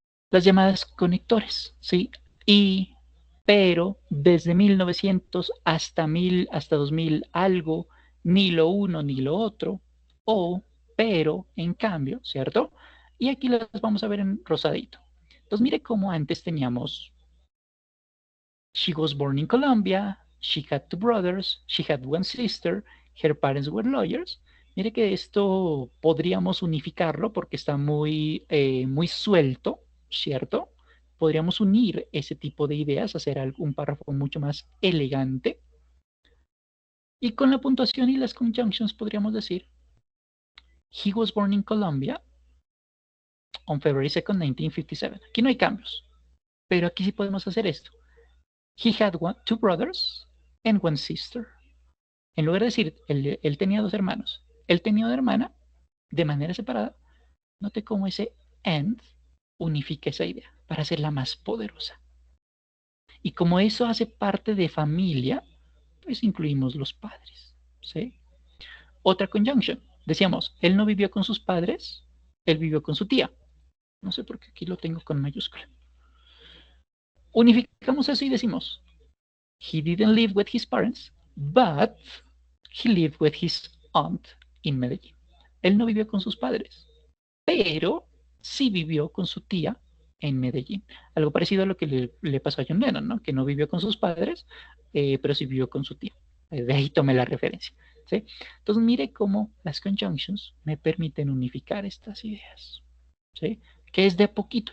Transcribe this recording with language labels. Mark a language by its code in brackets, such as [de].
[es] Las llamadas conectores, ¿sí? Y, pero, desde 1900 hasta 1000, hasta 2000 algo, ni lo uno ni lo otro, o, pero, en cambio, ¿cierto? Y aquí las vamos a ver en rosadito. Entonces, mire cómo antes teníamos, [en] she was born in Colombia, she had two brothers, she had one sister, her parents were lawyers. [es] Mire que esto podríamos unificarlo porque está muy suelto, ¿cierto? Podríamos unir ese tipo de ideas, hacer un párrafo mucho más elegante. Y con la puntuación y las conjunctions podríamos decir, [en] he was born in Colombia on February 2nd, 1957. [es] Aquí no hay cambios, pero aquí sí podemos hacer esto. [en] He had two brothers and one sister. [es] En lugar de decir, él tenía dos hermanos, él tenía una hermana de manera separada, note cómo ese and unifica esa idea para hacerla más poderosa. Y como eso hace parte de familia, pues incluimos los padres. ¿Sí? Otra conjunction. Decíamos, él no vivió con sus padres, él vivió con su tía. No sé por qué aquí lo tengo con mayúscula. Unificamos eso y decimos, [en] he didn't live with his parents, but he lived with his aunt in Medellín. [es] Él no vivió con sus padres, pero sí vivió con su tía en Medellín. Algo parecido a lo que le pasó a John Lennon, ¿no? Que no vivió con sus padres, pero sí vivió con su tía. De ahí tomé la referencia. ¿Sí? Entonces mire cómo las conjunctions me permiten unificar estas ideas. ¿Sí? Que es de a poquito.